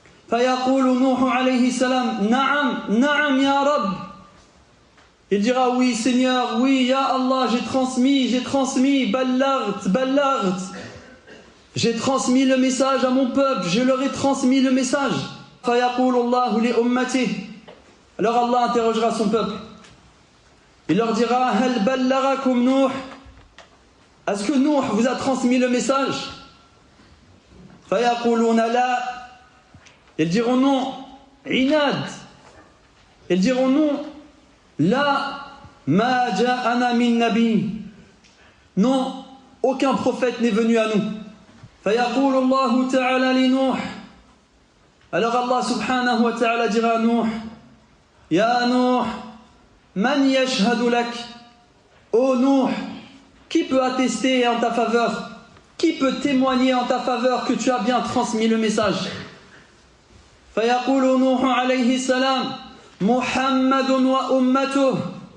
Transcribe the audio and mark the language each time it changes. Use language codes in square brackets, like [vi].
[ar] فيقول نوح عليه السلام نعم نعم يا رب. [fr] Il dira oui Seigneur, oui ya Allah, j'ai transmis, ballagt. J'ai transmis le message à mon peuple, je leur ai transmis le message. [ar] فيقول الله لأمته. [fr] Alors Allah interrogera son peuple. Il leur dira [ar] هل بلغكم نوح. [fr] Est-ce que Nuh vous a transmis le message? [ar] فيقولون لا. [fr] Ils diront non. Inad. Ils diront non. [ar] La ma ja'ana min nabi. [fr] Non, aucun prophète n'est venu à nous. [ar] فيقول الله تعالى لنوح. [fr] Alors Allah subhanahu wa ta'ala dira à Nuh, [ar] Ya Nuh, man yashhadu lak. [fr] Oh Nuh, qui peut attester en ta faveur? Qui peut témoigner en ta faveur que tu as bien transmis le message? [ar] فيقول نوح عليه السلام محمد وأمته.